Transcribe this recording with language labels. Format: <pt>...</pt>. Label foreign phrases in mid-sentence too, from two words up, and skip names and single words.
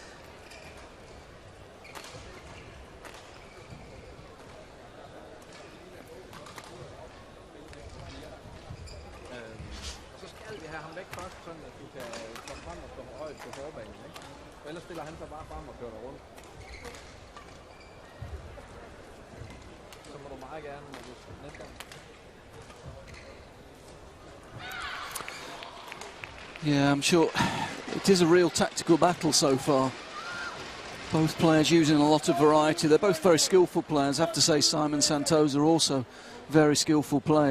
<da>Så skal vi have ham væk først, sådan at du kan komme frem og komme højt på forbanen, ikke? Ellers stiller han sig bare frem og kører rundt. meget gerne, men det næste gang.</da> <en>Yeah, I'm sure it is a real tactical battle so far. Both players using a lot of variety. They're both very skillful players. I have to say Simon Santoso also a very skillful player.</en>